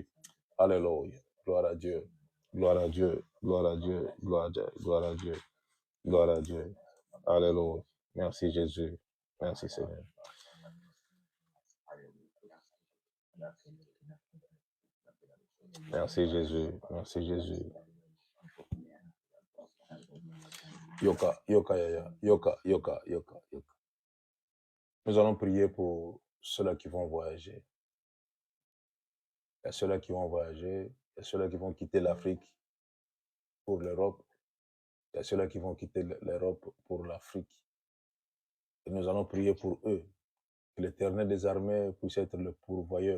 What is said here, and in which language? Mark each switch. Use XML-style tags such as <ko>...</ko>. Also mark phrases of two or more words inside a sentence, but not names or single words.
<fr>Alléluia. Gloire à Dieu. Gloire à Dieu. Gloire à Dieu. Gloire à Dieu. Gloire à Dieu. Gloire à Dieu. Alléluia. Merci, Jésus. Merci, Seigneur. Merci Jésus, merci Jésus.</fr> <ln>Yoka, yoka, yaya, yoka, yoka, yoka, yoka.</ln> <fr>Nous allons prier pour ceux-là qui vont voyager. Il y a ceux-là qui vont voyager, il y a ceux-là qui vont quitter l'Afrique pour l'Europe, il y a ceux-là qui vont quitter l'Europe pour l'Afrique. Et nous allons prier pour eux, Que l'Éternel des armées puisse être le pourvoyeur.</fr>